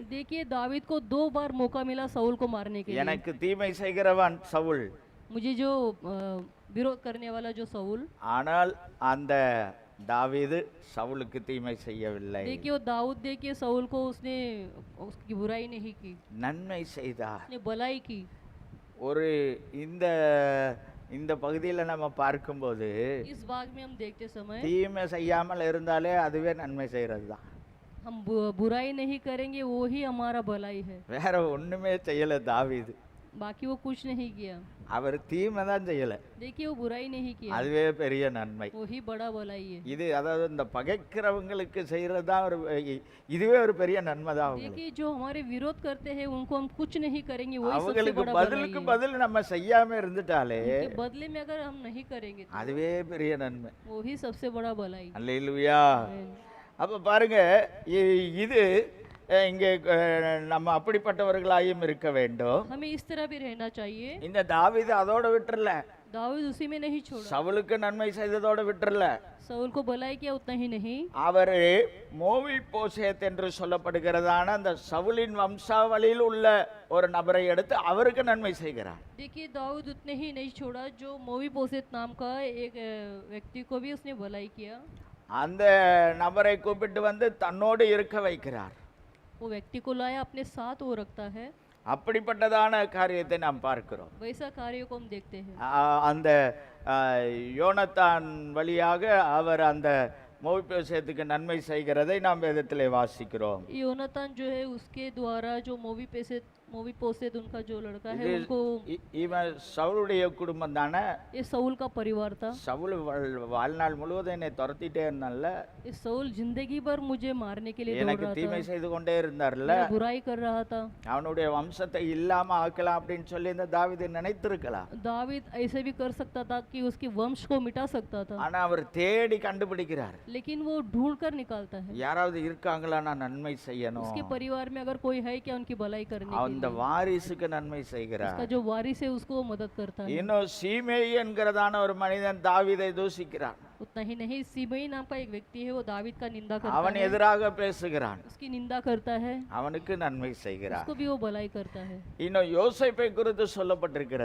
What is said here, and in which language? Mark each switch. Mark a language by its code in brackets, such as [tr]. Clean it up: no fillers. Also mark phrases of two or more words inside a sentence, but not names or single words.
[hi] देखिए दाऊद को 2 बार मौका मिला साउल को मारने के लिए। [ta] எனக்கு தீமை செய்கிறவன் சவுல், [hi] मुझे जो विरोध करने वाला जो साउल, [ta] ஆனால் அந்த தாவீது சவுலுக்கு தீமை செய்யவில்லை. [hi] देखिए वो दाऊद देखिए साउल को उसने उसकी बुराई नहीं की, [ta] நன்மை செய்தார். [hi] उसने भलाई की। [ta] ஒரு இந்த இந்த பகுதியில நம்ம பார்க்கும்போது [hi] इस भाग में हम देखते समय [ta] தீமை செய்யாமல் இருந்தாலே அதுவே நன்மை செய்யறது தான். [hi] हम बुराई नहीं करेंगे वो ही हमारा भलाई है। [ta] வேற ஒண்ணுமே செய்யல தாவீது. [hi] बाकी वो कुछ नहीं किया। [ta] அவர் தீமை தான் செய்யல, [hi] देखिए वो बुराई नहीं किया, [ta] அதுவே பெரிய நன்மை. [hi] वो ही बड़ा भलाई है। [ta] இது அதாவது இந்த பகைக்கிறவங்களுக்கு செய்யறது தான் ஒரு இதுவே ஒரு பெரிய நன்மை தான். [hi] देखिए जो हमारे विरोध करते हैं उनको हम कुछ नहीं करेंगे, वही सबसे [ta] அவங்களுக்கு [hi] बड़ा भलाई [ta] பதிலுக்கு [hi] है। [ta] பதில் நம்ம செய்யாம இருந்துட்டாலே [hi] उनके बदले में अगर हम नहीं करेंगे तो [ta] அதுவே பெரிய நன்மை. [hi] वो ही सबसे बड़ा भलाई। [ta] அல்லேலூயா. [hi] आमीन। [ta] அப்ப பாருங்க, இது இங்கே நம்ம அப்படிப்பட்டவர்களாயும் இருக்க வேண்டும். [hi] हमें इस तरह भी रहना चाहिए। [ta] இந்த தாவீது அதோட விட்டுறல, [hi] दाऊद उसी में नहीं छोड़ा, [ta] சவுலுக்கு நன்மை செய்ததோட விட்டுறல, [hi] साउल को भलाई किया उतना ही नहीं, [ta] அவர் மோவிபோசேத் என்று சொல்லப்படுகிறதான அந்த சவுலின் வம்சாவளியில் உள்ள ஒரு நபரை எடுத்து அவருக்கு நன்மை செய்கிறார். [hi] देखिए दाऊद उतने ही नहीं छोड़ा, जो मोवीबोसेत नाम का एक व्यक्ति को भी उसने भलाई किया। [ta] அந்த நபரை கூப்பிட்டு வந்து தன்னோடு இருக்க வைக்கிறார். [hi] वो व्यक्ति को लाया, अपने साथ वो रखता है। [ta] அப்படிப்பட்டதான காரியத்தை நாம் பார்க்கிறோம். [hi] वैसा कार्य को हम देखते हैं। [ta] அந்த யோனத்தான் வழியாக அவர் அந்த மோவிபோசேத்துக்கு நன்மை செய்கிறதை நாம் வேதத்திலே வாசிக்கிறோம். [hi] योनातान जो है उसके द्वारा जो मोवीपोसेत उनका जो लड़का है उनको, [ta] இவன் சவுலுடைய குடும்பம் தானே. [hi] ये साउल का परिवार था। [ta] சவுல் வாழ்நாள் முழுவதும் என்னை துரத்திட்டே இருந்தான்ல, [hi] ये साउल जिंदगी भर मुझे मारने के लिए दौड़ [ta] எனக்கு [hi] रहा [ta] தீமை [hi] था, [ta] செய்து கொண்டே இருந்தார்ல, [hi] मेरा बुराई कर रहा था। [ta] அவனுடைய வம்சத்தை இல்லாம ஆக்கலாம் அப்படின்னு சொல்லி இந்த தாவீது நினைத்திருக்கலாம். [hi] दाऊद ऐसे भी कर सकता था कि उसके वंश को मिटा सकता था, [ta] ஆனா அவர் தேடி கண்டுபிடிக்கிறார். [hi] लेकिन वो ढूंढ कर निकालता है। [ta] யாராவது இருக்காங்களா நான் நன்மை செய்யணும், [hi] उसके परिवार में अगर कोई है क्या उनकी भलाई करने के [ta] அந்த வாரிசுக்கு நன்மை [hi] लिए, [ta] செய்கிறார். [hi] उसका जो वारिस है उसको वो मदद करता है। [ta] இன்னும் சீமேயி என்கிறதான ஒரு மனிதன் தாவீதை தூஷிக்கிறான். [hi] उतना ही नहीं, सीबई नाम का एक व्यक्ति है, वो दावीद का निंदा करता [ta] அவன் [hi] है, [ta] எதிராக பேசுகிறான், [hi] उसकी निंदा करता है, [ta] அவனுக்கு நன்மை செய்கிறான். [hi] उसको भी वो भलाई करता है। [ta] இன்னும் யோசேப்பை குறித்து சொல்லப்பட்டிருக்கிறது,